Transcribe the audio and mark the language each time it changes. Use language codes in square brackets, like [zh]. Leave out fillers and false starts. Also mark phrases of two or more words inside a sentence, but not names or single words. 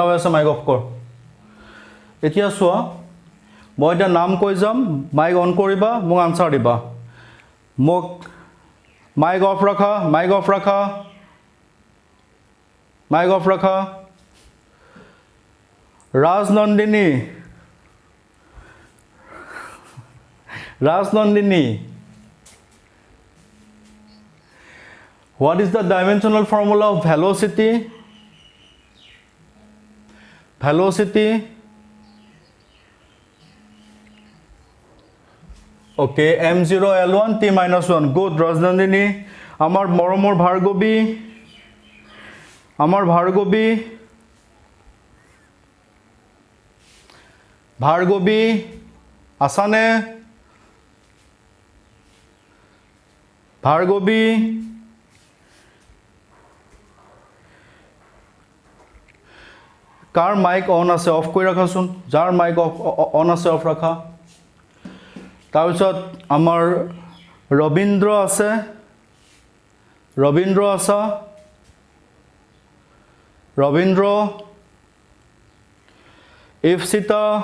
[as] হৈ আছে [en] mic off [as] কৰ এতিয়া চোৱা মই এটা নাম কৈ যাম [en] mic on [as] কৰিবা মোক আনসাৰ দিবা মোক [en] mic off [as] ৰাখা ৰাজনন্দিনী [en] What is the dimensional formula of velocity? Okay, m0 l1 t - 1 good Rajnandini [as] আমাৰ মৰমৰ ভাৰ্গৱী আছেনে ভাৰ্গৱী কাৰ মাইক অন আছে অফ কৰি ৰাখাচোন যাৰ মাইক অন আছে অফ ৰাখা তাৰপিছত আমাৰ ৰবীন্দ্ৰ আছে ইফসিতা